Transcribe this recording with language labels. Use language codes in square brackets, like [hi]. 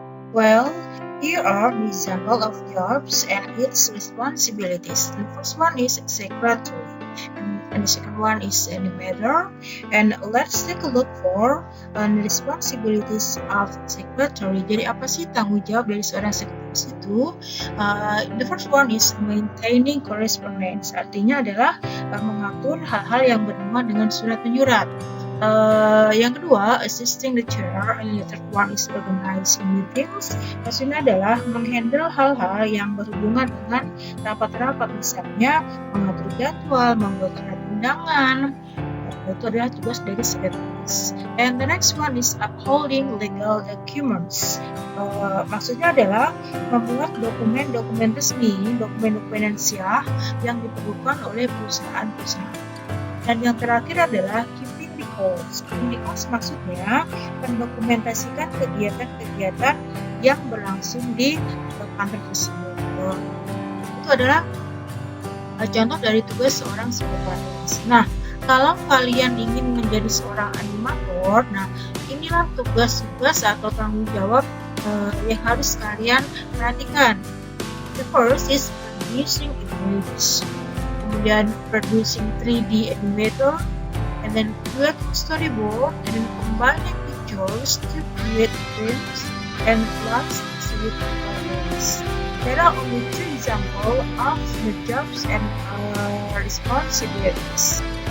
[en] Well, here are the example of jobs and its responsibilities. The first one is secretary, and the second one is animator. And let's take a look for the responsibilities of secretary. [id] Jadi apa sih tanggung jawab dari seorang sekretaris itu? [en] The first one is maintaining correspondence. [id] Artinya adalah mengatur hal-hal yang berhubungan dengan surat menyurat. Yang kedua, [en] assisting the chair, and the third one is organizing meetings. [id] Maksudnya adalah menghandle hal-hal yang berhubungan dengan rapat-rapat, misalnya mengatur jadwal, membuat surat undangan. Itu adalah tugas dari sekretaris. [en] And the next one is upholding legal documents. [id] Maksudnya adalah membuat dokumen-dokumen resmi, dokumen-dokumen syah yang diperlukan oleh perusahaan-perusahaan. Dan yang terakhir adalah keeping records. Maksudnya mendokumentasikan kegiatan-kegiatan yang berlangsung di kantor tersebut. Itu adalah contoh dari tugas seorang sekretaris. Nah, kalau kalian ingin menjadi seorang animator, nah inilah tugas-tugas atau tanggung jawab yang harus kalian perhatikan. [en] The first is producing images, kemudian producing 3D animator, and then creating storyboard, and then combining pictures to create films and plots with colors. There are only 2 examples of the jobs and responsibilities.